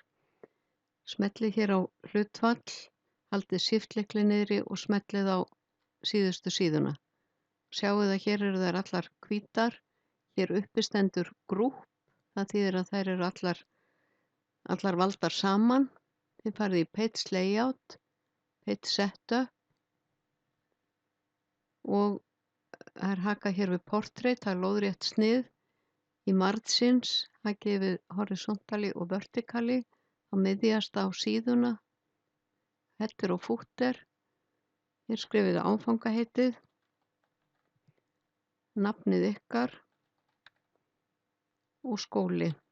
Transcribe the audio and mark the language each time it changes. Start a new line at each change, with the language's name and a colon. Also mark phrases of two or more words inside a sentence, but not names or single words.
Icelandic: Smellið hér á hlutfall, haldið shift-lykli niðri og smellið á síðustu síðuna. Sjáið að hér eru þær allar hvítar. Hér uppi stendur group, það þýðir að þær eru allar valdar saman. Þið farið í
English: page layout, page setup
Icelandic: og það er hakað hér við portrait, það er lóðrétt snið. Í margins hakið við horizontally og vertically, á miðjast á síðuna, header og footer. Hér skrifið áfangaheitið, nafnið ykkar og skóli.